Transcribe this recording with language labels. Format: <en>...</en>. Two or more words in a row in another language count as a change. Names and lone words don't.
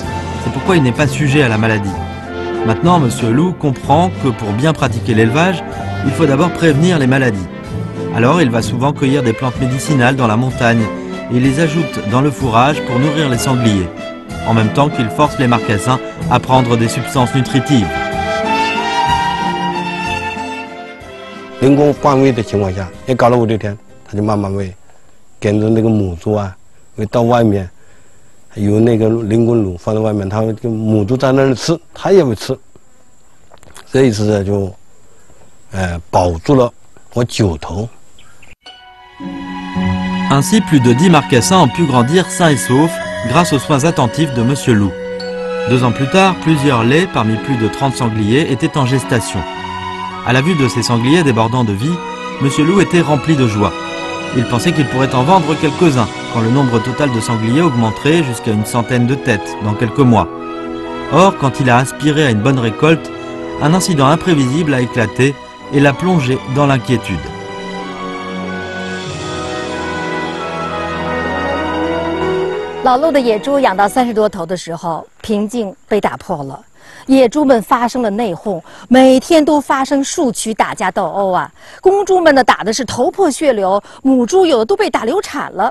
<fr>C'est pourquoi il n'est pas sujet à la maladie. Maintenant, Monsieur Loup comprend que pour bien pratiquer l'élevage, il faut d'abord prévenir les maladies. Alors, il va souvent cueillir des plantes médicinales dans la montagne et les ajoute dans le fourrage pour nourrir les sangliers, en même temps qu'il force les marcassins à prendre des substances nutritives.</fr> <zh>人工换喂的情况下，也搞了5、6天，它就慢慢喂。跟着那个母猪啊，会到外面有那个人工乳放在外面，它就母猪在那里吃，它也会吃。这一次就，保住了我9头。</zh> <fr>Ainsi, plus de 10 marcassins ont pu grandir sains et saufs grâce aux soins attentifs de Monsieur Loup. 2 ans plus tard, plusieurs laits parmi plus de 30 sangliers étaient en gestation. À la vue de ces sangliers débordant de vie, Monsieur Loup était rempli de joie. Il pensait qu'il pourrait en vendre quelques-uns quand le nombre total de sangliers augmenterait jusqu'à une centaine de têtes dans quelques mois. Or, quand il a aspiré à une bonne récolte, un incident imprévisible a éclaté et l'a plongé dans l'inquiétude.</fr> <zh>老陆的野猪养到30多头的时候，平静被打破了。野猪们发生了内讧，每天都发生数区打架斗殴啊！公猪们呢打的是头破血流，母猪有的都被打流产了。</zh>